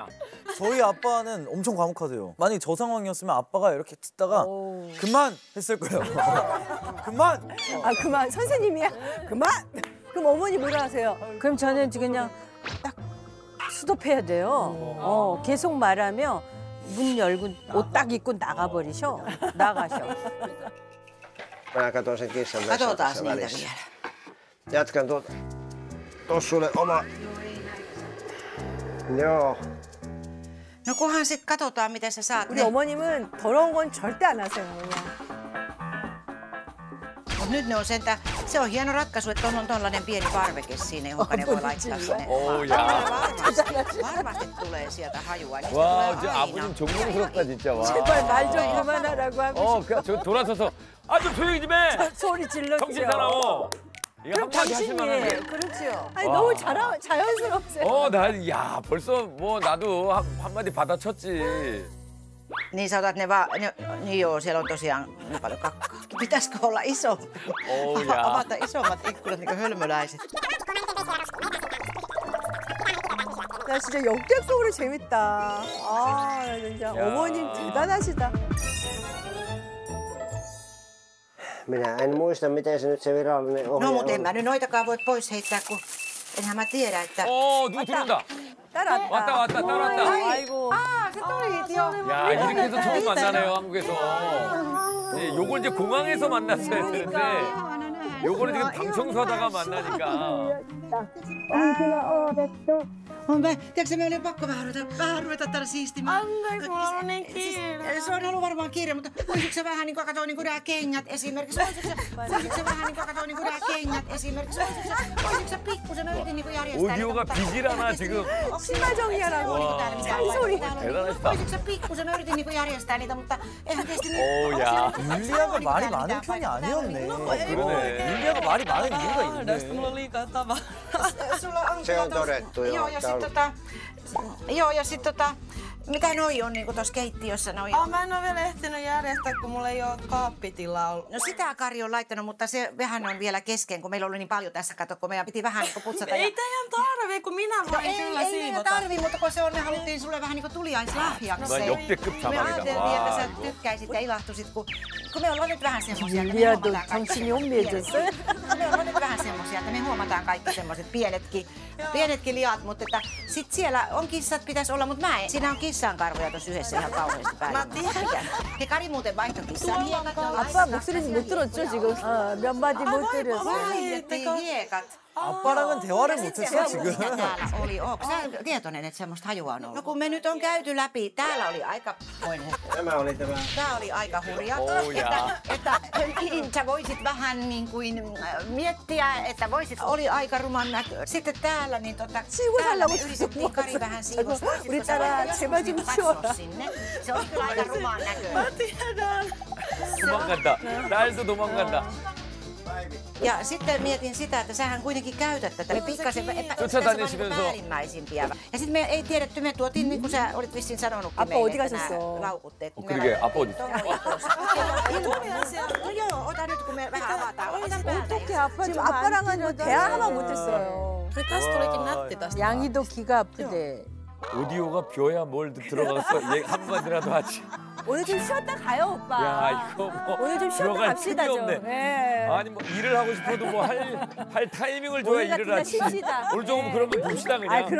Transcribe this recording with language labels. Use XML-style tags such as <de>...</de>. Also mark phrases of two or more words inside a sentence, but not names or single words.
<ko>저희 아빠는 엄청 과묵하세요. 만약에 저 상황이었으면 아빠가 이렇게 듣다가 그만 했을 거예요. 그만! 아, 그만. 선생님이야. 그만! 그럼 어머니 뭐라 하세요? 그럼 저는 그냥 딱 스톱해야 돼요. 계속 말하면 문 열고 옷 딱 입고 나가버리셔. 나가셔.</ko> <fi>Mä katson sen kissan vessassa Katsotaan tässä niitä välissä. vielä. Jatkan tuossa sulle oma... Joo. No kunhan sit katsotaan, miten sä saat</fi> <ko>우리</ko> <fi>ne.</fi> <ko>어머님은 더러운 건 절대 안 하세요, 그냥.</ko> <fi>Mut nyt ne on sentään, se on hieno ratkaisu, että on tollanen pieni parveke siinä, johon ne voi laittaa sinne.</fi> <ko>야.</ko> <fi>Varmasti tulee sieltä hajua. Niistä</fi> <ko>와,</ko> <fi>tulee</fi> <ko>진짜</ko> <fi>aina.</fi> <ko>아버님 정성스럽다 진짜. 와. 제발 말 좀 그만하라고 하고 그냥 저 돌아서서 좀 조용히 좀 해. 소리 질렀죠. 정신 사나워. 이거 그럼 한마디 하실 만한데. 당신이에요. 그렇죠. 아니, 와. 너무 자연스러우세요. 야, 벌써 뭐 나도 한마디 받아쳤지.</ko> <fi>Niin sä otat ne vaan, niin joo, siellä on tosiaan niin paljon kakkaa. Pitäisikö olla iso? Oh, jaa. Avata isommat ikkunat niin kuin hölmöläiset.</fi> <ko>나 진짜 역대급으로 재밌다. 아, 진짜 야. 어머님 대단하시다.</ko> <fi>Minä en muista, miten se nyt se virallinen ohje No mutta en on. mä nyt noitakaan voi pois heittää, kun enhän mä tiedä, että...</fi> <ko>누구 들어온다. 따라왔다. 왔다, 따라왔다. 아이고. 아,</ko> <fi>sä tulit jo.</fi> <ko>야, 이렇게 해서 처음 만나네요, 한국에서. 네, 요걸 이제 공항에서 만났어야 되는데, 요거는 지금 방청소 하다가 만나니까.</ko> <fi>Tiedätkö, me oli pakko vähän ruveta täällä siistimään. Anteeksi, mulla on niin kiire. Se on ollut varmaan kiire, mutta voisitko sä vähän niin kuin katsoa niin nämä kengät esimerkiksi? Voisitko sä vähän niin kuin katsoa niin nämä kengät esimerkiksi? Voisitko sä pikkusen yritin niin järjestää?</fi> <ko>오디오가 비질하나 지금. 신발 정리하라고. 잔소리. 대단하시다.</ko> <fi>Voisitko sä pikkusen yritin niin järjestää niitä, mutta eihän tietysti niin...</fi> <ko>오, 야. 율리아가 말이 많은 편이 아니었네. 그러네. 율리아가 말이 많은 이유가 있네.</ko> <fi>Mulla on liikaa tavaraa. Sulla on Se on todettu, joo. Joo, ja sit mitä noi on niinku tossa keittiössä noi? Mä en oo vielä ehtinyt järjestää, kun mulla ei oo kaappitilaa ollut. No sitä Kari on laittanut, mutta se vähän on vielä kesken, kun meillä oli niin paljon tässä, kato, kun meidän piti vähän niinku putsata. Ei teidän tarvii, kun minä voin kyllä ei siivota. tarvii, mutta kun se on, me haluttiin sulle vähän niinku tuliaislahjaksi.</fi> <ko>No, 역대급</ko> <fi>Me</fi> <ko>자막이다.</ko> <fi>ajateltiin, että sä</fi> <ko>와,</ko> <fi>tykkäisit ja ilahtuisit, kun me ollaan nyt vähän semmosia, että me</fi> <ko>율리아도</ko> <fi>huomataan kaikki.</fi> <ko>정신이 혼미해졌어요?</ko> <fi>Me ollaan nyt vähän semmosia, että me huomataan kaikki semmoiset pienetkin liat, mutta että sit siellä on kissat pitäisi olla, mutta mä en. Siinä on kissankarvoja tuossa yhdessä ihan kauheasti päällä. Mä tiedän. Ja Kari muuten vaihtoi kissan hiekat.</fi> <ko>아빠 목소리 못 들었죠 지금? 몇 마디 못 들었어요.</ko> <fi>Vaihdettiin hiekat.</fi> <ko>아빠랑은 대화를 못했어 지금.</ko> <fi>Mitä täällä oli? Ootko sä tietoinen, että semmoista hajua on ollut? No kun me nyt on käyty läpi, täällä oli aikamoinen. Tämä oli tämä. Tää oli aika hurja. Oh, jaa. että sä voisit vähän niin kuin miettiä, että oli aika ruman näkö. Sitten täällä niin täällä me yritettiin Kari vähän siivosta.</fi> <ko>우리 딸아 제발 좀 치워라.</ko> <fi>Se oli kyllä aika ruman näköinen. Tiedän.</fi> <ko>도망간다. 딸도 도망간다.</ko> <fi>Ja sitten mietin sitä, että sähän kuitenkin käytät tätä. Me pikkasen</fi> <ko>쫓아다니시면서.</ko> <fi>päällimmäisimpiä. Ja sitten me ei tiedetty, me tuotiin niin kuin sä olit vissiin sanonutkin</fi> <ko>Appa,</ko> <fi>meille,</fi> <ko>어디</ko> <fi>että nämä</fi> <ko>가셨어?</ko> <fi>laukutteet.</fi> <ko>그러게, 아빠 어디 있어?</ko> <fi>No joo, ota nyt kun me vähän avataan. Ota päältä.</fi> <ko>어떻게 아빠 지금 아빠랑은 뭐 대화 하나 못했어요.</ko> <fi>Nyt tästä tulikin nätti tästä.</fi> <ko>양이도 귀가 아프대. 오디오가 벼야 뭘 들어가서 얘 한마디라도 하지. 오늘 좀 쉬었다 가요 오빠. 야, 이거 뭐 오늘 좀 쉬었다 들어갈 갑시다 틈이 좀. 없네. 네. 아니 뭐 일을 하고 싶어도 뭐 할 타이밍을 줘야 오늘 일을 같은 날 하지. 쉽시다. 오늘 조금 그런 거 봅시다 그냥.</ko>